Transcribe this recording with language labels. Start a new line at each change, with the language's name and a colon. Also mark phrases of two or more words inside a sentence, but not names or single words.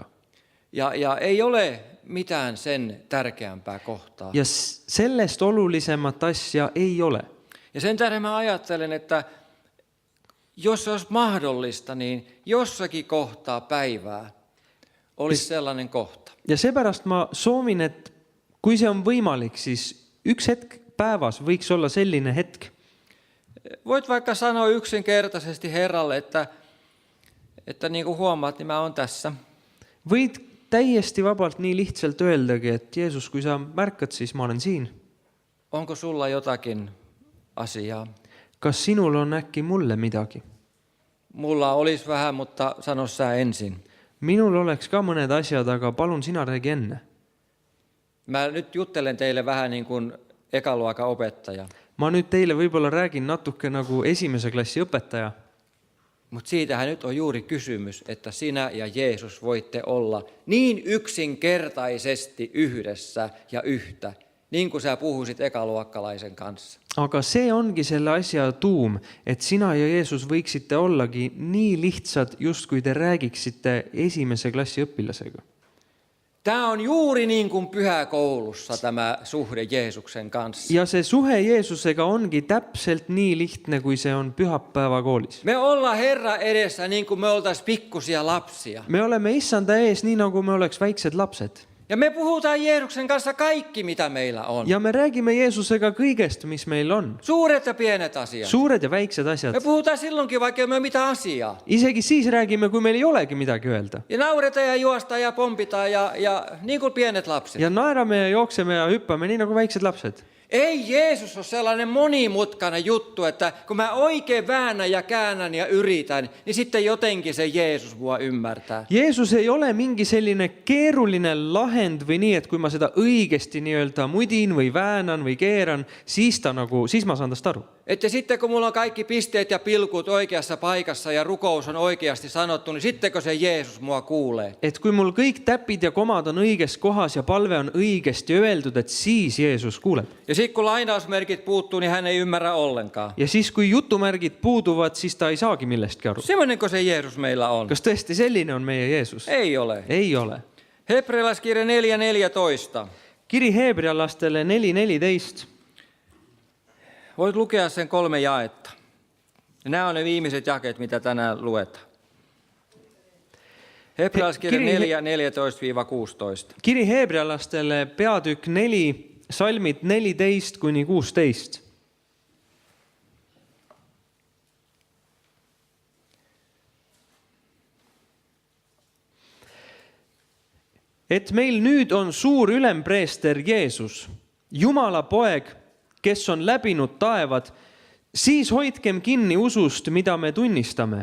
Finnish: Ja ei ole mitään sen tärkeämpää kohtaa.
Estonian: Ja sellest olulisemat asja ei ole.
Finnish: Ja sen tähden mä ajattelen, että jos se olisi mahdollista, niin jossakin kohtaa päivää olisi sellainen kohta.
Estonian: Ja seepärast ma soovin, et kui see on võimalik, siis üks hetk päevas võiks olla selline hetk.
Finnish: Voit vaikka sanoa yksinkertaisesti Herralle, että niin kuin huomaat, niin mä oon tässä.
Estonian: Võid täiesti vabalt nii lihtsalt öeldagi, et Jeesus, kui sa märkad, siis ma olen siin.
Finnish: Onko sulla jotakin asiaa?
Estonian: Kas sinul on äkki mulle midagi?
Finnish: Mulla olisi vähän, mutta sano sä ensin.
Estonian: Minul oleks ka mõned asjad, aga palun sina räägi enne.
Finnish: Mä nyt juttelen teille vähän niin kuin ekaluokan opettaja.
Estonian: Ma nüüd teile võib-olla räägin natuke nagu esimese klassi õpetaja.
Finnish: Mutta siitähän nyt on juuri kysymys, että sinä ja Jeesus voitte olla niin yksinkertaisesti yhdessä ja yhtä, niin kuin sä puhuisit ekaluokkalaisen kanssa.
Estonian: Aga see ongi selle asja tuum, et sina ja Jeesus võiksite ollagi nii lihtsad, just kui te räägiksite esimese klassi õpilasega.
Finnish: Tämä on juuri niin kuin pyhäkoulussa tämä suhde Jeesuksen kanssa.
Estonian: Ja see suhe Jeesusega ongi täpselt nii lihtne, kui see on pühapäevakoolis.
Finnish: Me ollaan Herra edessä niin kuin me oltaisiin pikkusia lapsia.
Estonian: Me oleme issanda ees nii, nagu me oleks väiksed lapsed.
Finnish: Ja me puhutaan Jeesuksen kanssa kaikki, mitä meillä on.
Estonian: Ja me räägime Jeesusega kõigest, mis meil on.
Finnish: Suuret ja pienet asiat.
Estonian: Suured ja väiksed asjad.
Finnish: Me puhutaan silloinkin, vaikka ei ole mitään asiaa.
Estonian: Isegi siis räägime, kui meil ei olegi midagi öelda.
Finnish: Ja nauretaan ja juostaan ja pompitaan ja niin kuin pienet lapset.
Estonian: Ja naerame ja jookseme ja hyppame nii nagu väiksed lapsed.
Finnish: Ei Jeesus ole sellainen monimutkainen juttu, että kun mä oikein väännän ja käännän ja yritän, niin sitten jotenkin se Jeesus mua ymmärtää.
Estonian: Jeesus ei ole mingi selline keeruline lahend või nii, et kui ma seda õigesti nii-öelda mudin või väänan või keeran, siis ma saan tast aru.
Finnish: Että sitten kun mulla on kaikki pisteet ja pilkut oikeassa paikassa ja rukous on oikeasti sanottu, niin sittenkö se Jeesus mua kuulee?
Estonian: Et kui mul kõik täpid ja komad on õiges kohas ja palve on õigesti öeldud, et siis Jeesus kuuleb.
Finnish: Ja sitten kun lainausmerkit puuttuu, niin hän ei ymmärrä ollenkaan.
Estonian: Ja siis kui jutumärgid puuduvad, siis ta ei saagi millestki aru.
Finnish: Semmoinenko se Jeesus meillä on?
Estonian: Kas tõesti selline on meie Jeesus?
Finnish: Ei ole.
Estonian: Ei ole.
Finnish: Hebrealaiskirja 4:14.
Estonian: Kiri Heebrealastele 4:14.
Finnish: Voit lukea sen 3 jaetta. Nämä on ne viimeiset jakeet, mitä tänään luetaan. Hebrealaiskirja 4:14-16.
Estonian: Kiri Heebrealastele peatükk 4, salmid 14-16. Et meil nüüd on suur ülempreester Jeesus, Jumala poeg, kes on läbinud taevad, siis hoidkem kinni usust, mida me tunnistame.